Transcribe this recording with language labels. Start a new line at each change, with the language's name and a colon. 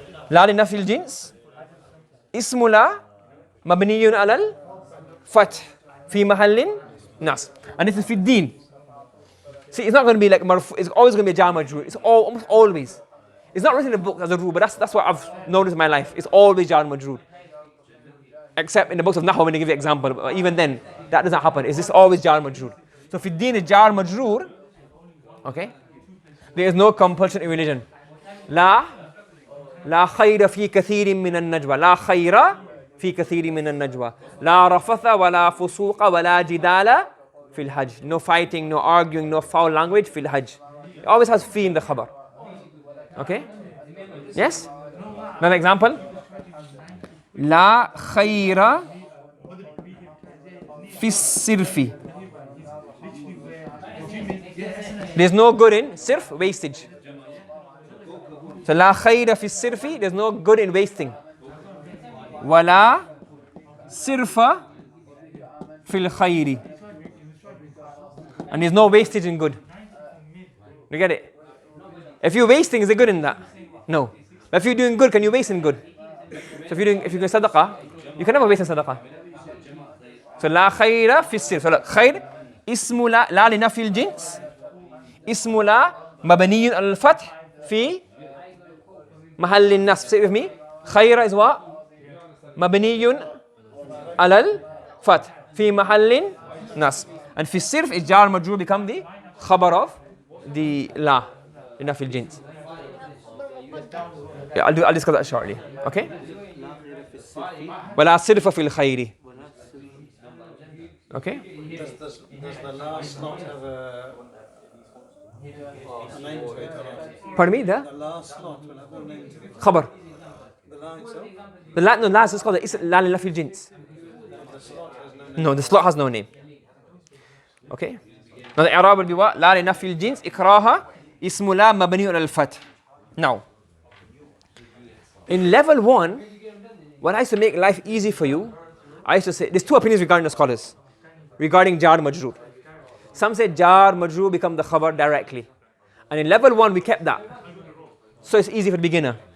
Arabic: لا لنفي الجنس اسم لا مبني على الفتح في محل نصب.
English: And this is
Arabic: في الدين.
English: See, it's not going to be like marfu, it's always going to be a jar majroor. It's almost always. It's not written in the book as a rule, but that's what I've noticed in my life. It's always jar majroor. Except in the books of Nahw when they give you example. But even then, that doesn't happen. It's just always jar majroor. So
Arabic: في الدين
English: is jar majroor. Okay? There is no compulsion in religion.
Arabic: لا خير في كثير من النجوى. لا خير في كثير من النجوى. لا رفث ولا فسوق ولا جدال في الحج.
English: No fighting, no arguing, no foul language
Arabic: في الحج.
English: It always has fi in the khabar. Okay? Yes? Another example.
Arabic: لا خير في السرف.
English: There's no good in sirf, wastage. So
Arabic: لا خير في السرف,
English: there's no good in wasting.
Arabic: ولا سرف في الخير.
English: And there's no wastage in good. You get it? If you're wasting, is there good in that? No. But if you're doing good, can you waste in good? So if you're doing sadaqah, you can never waste in sadaqah.
Arabic: So لا خير في السرف. So look, خير اسم لا لنفي الجنس اسم لا مبني على الفتح في محل النصب.
English: Say it with me. خير is what?
Arabic: مبني على الفتح في محل نصب.
English: And
Arabic: في السرف
English: is jar majroor become the خبر of the
Arabic: لا لنفي الجنس.
English: Yeah, I'll discuss that shortly.
Arabic: Okay? ولا صرف في الخير.
English: Okay? Does the last not have a name to it? Pardon me? The last not will have a name to it.
Arabic: خبر.
English: The line itself? The last is called
Arabic: لا لنفي الجنس.
English: The slot has no name. No, the slot has no name. Okay? Now the i'rab will be what?
Arabic: لا لنفي الجنس إكراها اسم لا مبني على الفتح.
English: Now, in level 1, when I used to make life easy for you, I used to say, there's 2 opinions regarding the scholars, regarding jar majroor. Some say jar majroor become the khabar directly. And in level 1, we kept that. So it's easy for the beginner.